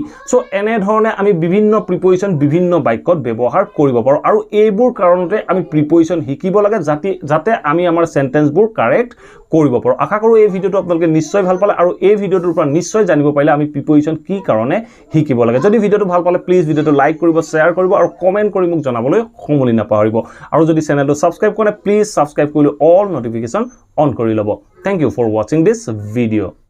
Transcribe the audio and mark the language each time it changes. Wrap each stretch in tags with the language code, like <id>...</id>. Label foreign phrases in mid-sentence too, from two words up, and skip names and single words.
<as>So এনে ধৰণে আমি বিভিন্ন preposition বিভিন্ন বাক্যত ব্যৱহাৰ কৰিব পাৰো আৰু এইবোৰ কাৰণতে আমি preposition শিকিব লাগে যাতে আমি আমাৰ sentence বোৰ correct কৰিব পাৰো আশা কৰো এই video টো আপোনালোকে নিশ্চয় ভাল পালে আৰু এই video টোৰ ওপৰত নিশ্চয় জানিব পালে আমি preposition কি কাৰণে শিকিব লাগে যদি video টো ভাল পালে please video টো like কৰিব share কৰিব আৰু comment কৰি মোক জনাবলৈ খমলি নাপাহৰিব আৰু যদি channel টো subscribe কৰে please subscribe কৰিলে</as> <en>all notification on</en> <as>কৰি ল'ব</as> <en>thank you for watching this video</en>